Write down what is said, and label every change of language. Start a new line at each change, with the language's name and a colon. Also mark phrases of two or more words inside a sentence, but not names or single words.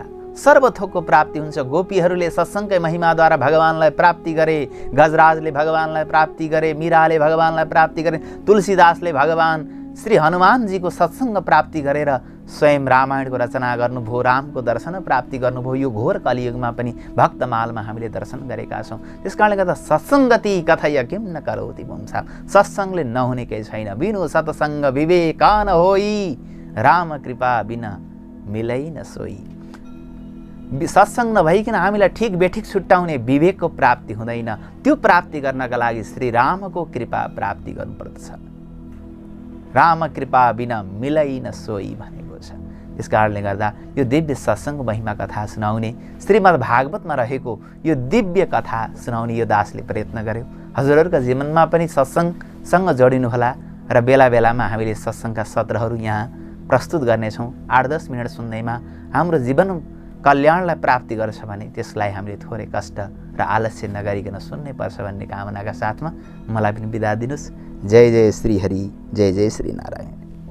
Nepali: सर्वथोकको प्राप्ति हुन्छ। गोपीहरूले सत्सङ्गकै महिमाद्वारा भगवानलाई प्राप्ति गरे, गजराजले भगवानलाई प्राप्ति गरे, मीराले भगवानलाई प्राप्ति गरे, तुलसीदासले भगवान श्री हनुमानजीको सत्सङ्ग प्राप्ति गरेर स्वयं रामायणको रचना गर्नुभयो, रामको दर्शन प्राप्ति गर्नुभयो। यो घोर कलियुगमा पनि भक्तमालमा हामीले दर्शन गरेका छौँ। त्यस कारणले गर्दा
Sanskrit: सत्सङ्गति कथय किम न करोति पुंसा,
Nepali: सत्सङ्गले नहुने केही छैन।
Awadhi: बिनु सत्सङ्ग विवेकान होई, राम कृपा बिना मिलै न सोई।
Nepali: सत्सङ्ग नभइकन हामीलाई ठिक बेठिक छुट्याउने विवेकको प्राप्ति हुँदैन। त्यो प्राप्ति गर्नका लागि श्री रामको कृपा प्राप्ति गर्नुपर्दछ।
Awadhi: राम कृपा बिना मिलै न सोई
Nepali: भनेको छ। यस कारणले गर्दा यो दिव्य सत्सङ्ग महिमा कथा सुनाउने, श्रीमद् भागवतमा रहेको यो दिव्य कथा सुनाउने यो दासले प्रयत्न गर्यो। हजुरहरूका जीवनमा पनि सत्सङ्गसँग जोडिनुहोला र बेला बेलामा हामीले सत्सङ्गका सत्रहरू यहाँ प्रस्तुत गर्नेछौँ। 8-10 मिनट सुन्दैमा हाम्रो जीवन कल्याणलाई प्राप्ति गर्छ भने त्यसलाई हामीले थोरै कष्ट र आलस्य नगरिकन सुन्नै पर्छ भन्ने कामनाका साथमा मलाई पनि बिदा दिनुहोस्। जय जय श्री हरि, जय जय श्री नारायण।